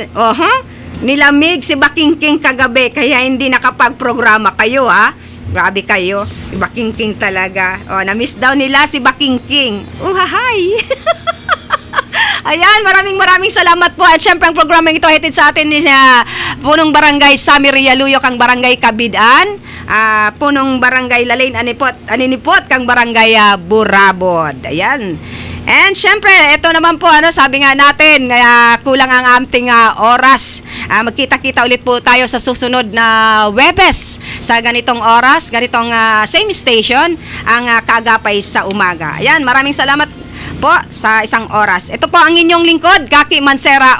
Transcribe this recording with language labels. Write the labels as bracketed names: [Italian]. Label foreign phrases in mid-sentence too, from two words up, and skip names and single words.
[Filipino] Nilamig si Bakingking kagabi. Kaya hindi nakapag-programa kayo, Grabe kayo. Bakingking talaga. Na-miss daw nila si Bakingking. Uhahay! Ayan, maraming salamat po. At syempre, ang programa ito hatid sa atin ni Punong Barangay Sami Rialuyok, ang Barangay Kabidan. Punong Barangay Lalain Aninipot, kang Barangay Burabod. Ayan. And syempre, ito naman po, sabi nga natin, kulang ang ating oras. Magkita-kita ulit po tayo sa susunod na Webes sa ganitong oras, ganitong [English] same station, [Filipino] ang Kagapay sa Umaga. Ayan, maraming salamat po sa isang oras. Ito po ang inyong lingkod, Kaki Mansera.